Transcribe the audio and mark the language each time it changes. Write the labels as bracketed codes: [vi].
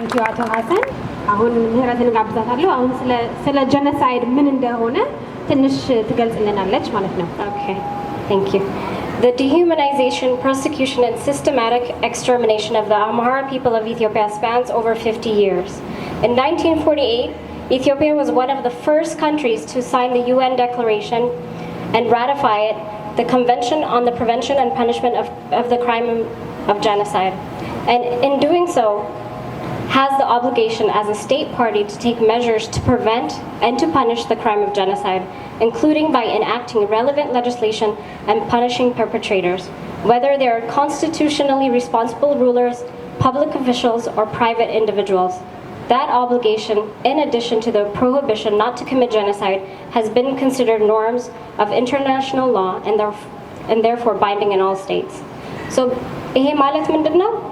[am] አቶ ሀሰን። አሁን ምህረትን ጋብዛታለሁ። አሁን ስለ ጀኖሳይድ ምን እንደሆነ ትንሽ ትገልጽልናለች ማለት ነው። [en] Okay, thank you. The dehumanization, persecution, and systematic extermination of the Amhara people of Ethiopia spans over 50 years. In 1948, Ethiopia was one of the first countries to sign the UN Declaration and ratify it, the Convention on the Prevention and Punishment of the Crime of Genocide. And in doing so, has the obligation as a state party to take measures to prevent and to punish the crime of genocide, including by enacting relevant legislation and punishing perpetrators, whether they are constitutionally responsible rulers, public officials, or private individuals. That obligation, in addition to the prohibition not to commit genocide, has been considered norms of international law and therefore binding in all states. [am] So, ይሄ ማለት ምንድነው?